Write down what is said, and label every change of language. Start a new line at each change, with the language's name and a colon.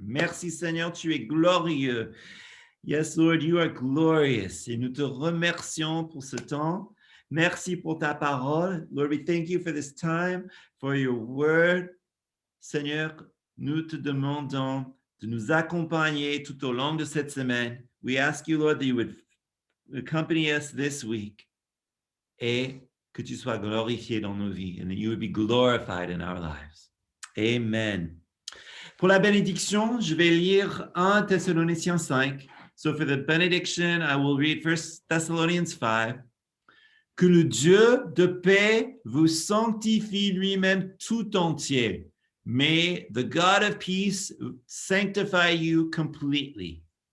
French: Merci Seigneur, tu es glorieux.
English: Yes, Lord, you are glorious.
French: Et nous te remercions pour ce temps. Merci pour ta parole.
English: Lord, we thank you for this time, for your word.
French: Seigneur, nous te demandons de nous accompagner tout au long de cette semaine.
English: We ask you, Lord, that you would accompany us this week
French: et que tu sois glorifié dans nos vies
English: and that you would be glorified in our lives. Amen.
French: Pour la bénédiction, je vais lire 1 Thessaloniciens 5.
English: So for the benediction, I will read 1 Thessalonians 5.
French: Que le Dieu de paix vous sanctifie lui-même tout entier.
English: May the God of peace sanctify you completely.